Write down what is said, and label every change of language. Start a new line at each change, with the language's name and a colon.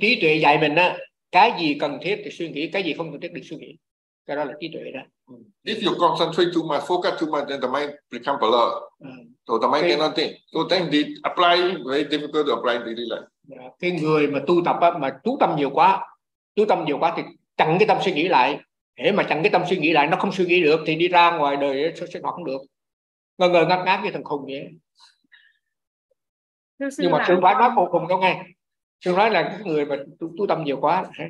Vietnamese: Trí tuệ dạy mình á, cái gì cần thiết thì suy nghĩ, cái gì không cần thiết thì suy nghĩ. Cái đó là trí tuệ đó.
English: If you concentrate too much, focus too much, then the mind become blur. So the mind cannot think. So then the apply very difficult to apply daily life.
Vietnamese: Cái người mà tu tập á, mà chú tâm nhiều quá thì chặn cái tâm suy nghĩ lại. Thế mà chẳng cái tâm suy nghĩ lại, nó không suy nghĩ được thì đi ra ngoài đời sẽ hoạt không được. Ngờ ngờ ngắt ngát như thằng khùng vậy. Nhưng mà sư phải nói một khùng đâu nghe. Sư nói là cái người mà tu tâm nhiều quá.